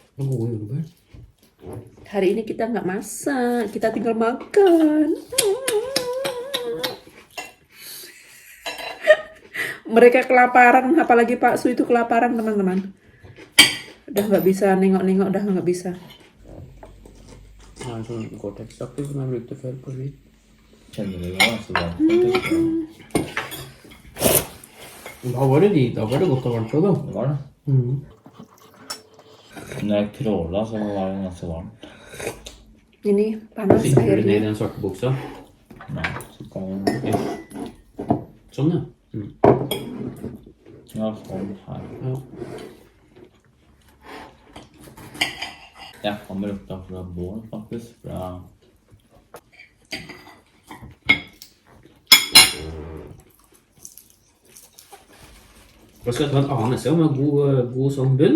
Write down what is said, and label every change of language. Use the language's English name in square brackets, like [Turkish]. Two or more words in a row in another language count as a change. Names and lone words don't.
[Indonesian] Hari ini kita nggak masak, kita tinggal makan. Mereka kelaparan, apalagi Pak Su itu kelaparan teman-teman. Udah nggak bisa nengok-nengok, udah nggak bisa. [Norwegian] Ja, sånn Gore-Tex-aktig som jeg brukte før på ski. Kjenner du det ganske bra? Da var det godt og varmt også, da. Det var det. Når jeg tråla, så var det ganske varmt. [Indonesian] Ini panas [Norwegian] Sitter du ned [Indonesian] airnya. [Norwegian] i den svarte buksa? Nei, så kan man... Sånn, ja. Ja, sånn her. Ja. Jeg kommer opp fra båren, faktisk. Fra... Da skal jeg ta en annen neste gang med god sånn bunn.